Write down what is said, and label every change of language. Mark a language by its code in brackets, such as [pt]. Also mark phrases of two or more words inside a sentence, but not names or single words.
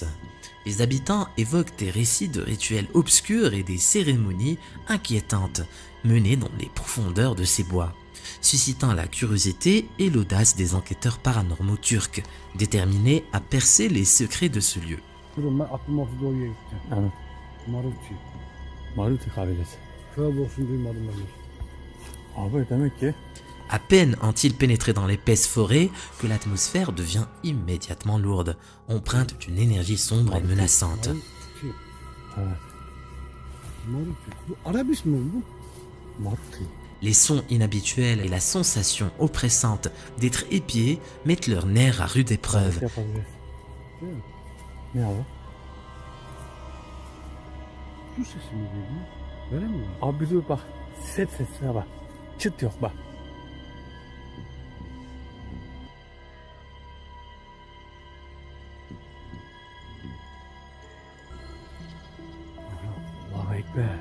[fr] Les habitants évoquent des récits de rituels obscurs et des cérémonies inquiétantes menées dans les profondeurs de ces bois, suscitant la curiosité et l'audace des enquêteurs paranormaux turcs, déterminés à percer les secrets de ce lieu. [tr] Durun ben Abdülmafuz Doğu'ya gideceğim. Evet. Marulçi. Maruti kabilesi. Tövbe olsun duymadım ben hiç. Abi demek ki [fr] À peine ont-ils pénétré dans l'épaisse forêt que l'atmosphère devient immédiatement lourde, empreinte d'une énergie sombre et menaçante. [tr] Marulçi. evet. Marulçi. Bu Arap ismi mi bu? Maruti. [fr] Les sons inhabituels et la sensation oppressante d'être épiés mettent leurs nerfs à rude épreuve. [tr] Yapabiliriz. Değil mi? Ne abi? Su sesi mi geliyor? Böyle mi? Abi dur bak. Set sesine bak. Çıt yok bak. [ar] الله أكبر.